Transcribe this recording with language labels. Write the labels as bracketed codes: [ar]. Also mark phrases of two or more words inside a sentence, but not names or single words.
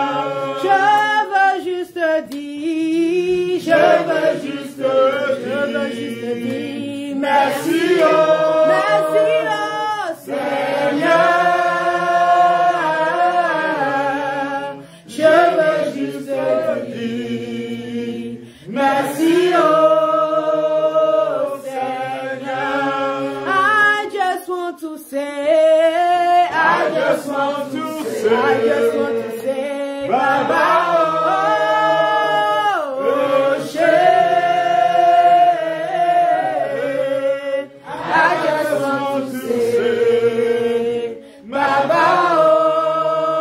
[fr] Je veux juste dire, je veux juste dire merci au Seigneur. Je veux juste dire merci au Seigneur. [en] I just want to say, I just want to say, Baba, oh, I just want to say, Baba, oh,